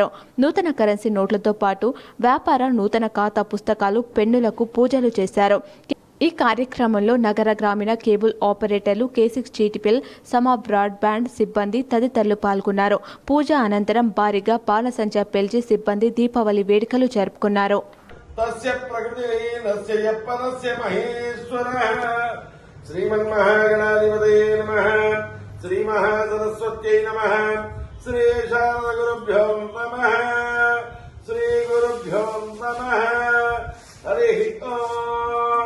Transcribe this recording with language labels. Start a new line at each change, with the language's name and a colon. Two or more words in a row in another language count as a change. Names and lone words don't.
Telugu: నూతన కరెన్సీ నోట్లతో పాటు వ్యాపార నూతన ఖాతా పుస్తకాలు, పెన్నులకు పూజలు చేశారు. ఈ కార్యక్రమంలో నగర గ్రామీణ కేబుల్ ఆపరేటర్లు, K6 జీటీపీఎల్ సమ బ్రాడ్బ్యాండ్ సిబ్బంది తదితరులు పాల్గొన్నారు. పూజ అనంతరం భారీగా బాణసంచా పేల్చి సిబ్బంది దీపావళి వేడుకలు జరుపుకున్నారు.
Sanskrit: श्री शारदगुरुभ्यो नमः. श्री गुरुभ्यो नमः. हरि ओम.